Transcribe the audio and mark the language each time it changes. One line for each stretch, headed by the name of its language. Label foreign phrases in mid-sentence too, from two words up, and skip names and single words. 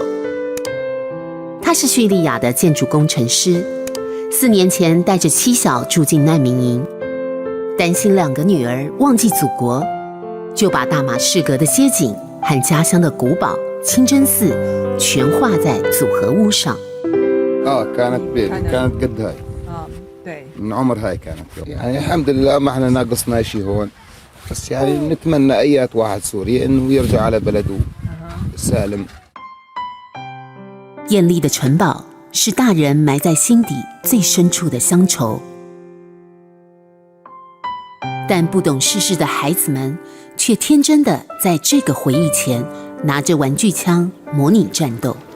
Chinese: 他是叙利亚的建筑工程师，4年前带着妻小住进难民营，担心2个女儿忘记祖国，就把大马士革的街景和家乡的古堡清真寺全画在组合屋上。
Arabic: كانت بيت كانت قد هاي
Chinese: 对
Arabic: من عمر هاي كانت يعني الحمد لله ما احنا ناقصنا شيء هون بس يعني نتمنى اي واحد سوري انه يرجع على بلده سالم。
Chinese: 艳丽的城堡是大人埋在心底最深处的乡愁，但不懂世事的孩子们却天真的在这个回忆前拿着玩具枪模拟战斗。